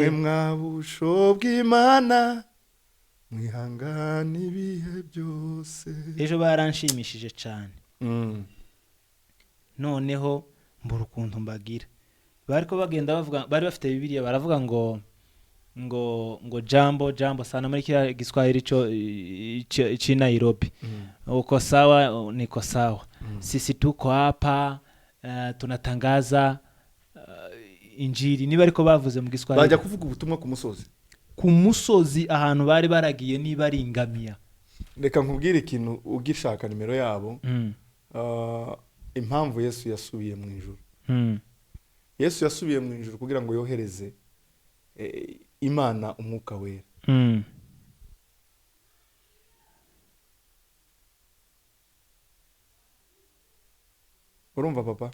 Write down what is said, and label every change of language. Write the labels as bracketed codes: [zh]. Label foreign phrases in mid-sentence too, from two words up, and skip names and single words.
[rw] yemwe mwabusho bw'Imana mwihangane ibihe byose ejo baranshimishije cyane noneho mbura ukuntu mbagira bariko bagenda bavuga bari bafite Bibiliya baravuga ngo [sw] jambo sana [rw] muri [sw] kila Kiswahili chi Nairobi uko sawa niko sawa sisi tuko hapa tunatangaza injiri [rw] niba ariko bavuze mu Kiswahili bajya kuvuga ubutumwa ku musozi ahantu bari baragiye niba ari ingamiya reka nkubwire ikintu ugishaka nimero yabo impamvu Yesu yasubiye mu ijuru Yesu yasubiye mu ijuru kugira ngo yohereze Imana umwuka wera urumva papa